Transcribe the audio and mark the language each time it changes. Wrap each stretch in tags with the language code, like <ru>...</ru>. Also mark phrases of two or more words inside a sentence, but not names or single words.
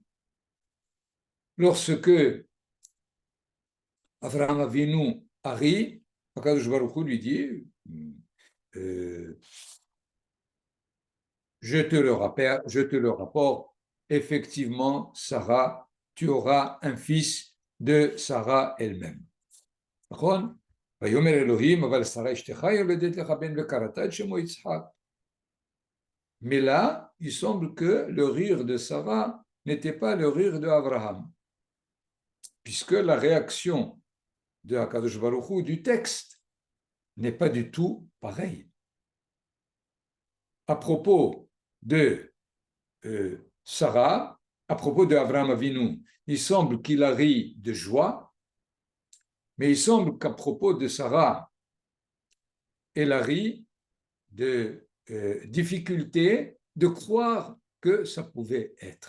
<fr>Lorsque</fr> <he>אברהם אבינו</he> <fr>a ri,</fr> <he>הקדוש ברוך הוא</he> <fr>lui dit, je te le rapporte, effectivement, Sarah, tu auras un fils de Sarah elle-même.</fr> <he>נכון? ויאמר אלוהים, אבל שרה אשתך יולדת לך בן וקראת את שמו יצחק.</he> <fr>Mais là, il semble que le rire de Sarah n'était pas le rire d'Abraham, puisque la réaction de</fr> <he>הקדוש ברוך הוא</he> <fr>du texte n'est pas du tout pareille. À propos de Sarah, à propos d'</fr> <he>אברהם אבינו,</he> <fr>il semble qu'il a ri de joie, mais il semble qu'à propos de Sarah, elle a ri de difficulté de croire que ça pouvait être.</fr>